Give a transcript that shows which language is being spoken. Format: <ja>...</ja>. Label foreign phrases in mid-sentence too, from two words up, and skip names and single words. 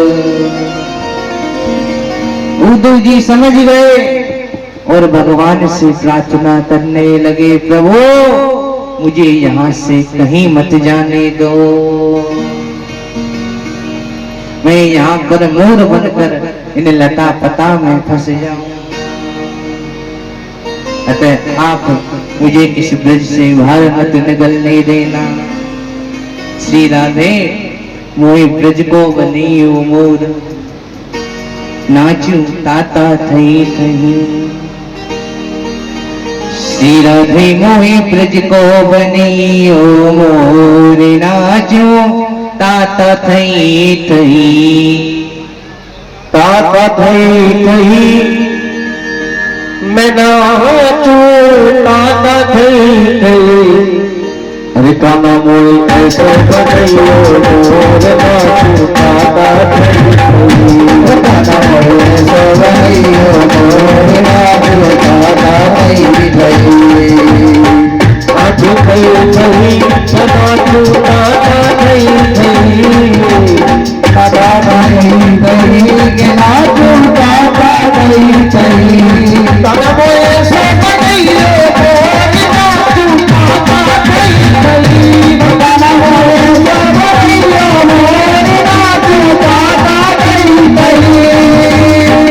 <hi>उद्धव जी समझ गए और भगवान से प्रार्थना करने लगे, प्रभु मुझे यहाँ से कहीं मत जाने दो, मैं यहाँ पर मोर बनकर इन लता पता में फंस जाऊं। अतः आप मुझे इस ब्रज से बाहर मत निकलने देना।</hi> <bra>श्री राधे मोहि ब्रज को बनियो मोर, नाचू ताता थई थई। श्री राधे मोहि ब्रज को बनियो मोर, नाचू ताता थई थई। ताता थई थई मैं नाचू ताता थई थई। अरे काना मोई ऐसे बनियो मोर, नाचू ताता थई थई। काना मोई ऐसे बनियो मोर, नाचू ताता थई थई। नाचू थई थई नाचू ताता थई थई। ताता थई थई के नाचू ताता थई थई। काना मोई ऐसे बनियो मोर, नाचू ताता थई थई। काना मोई ऐसे बनियो मोर, नाचू ताता थई थई।</bra>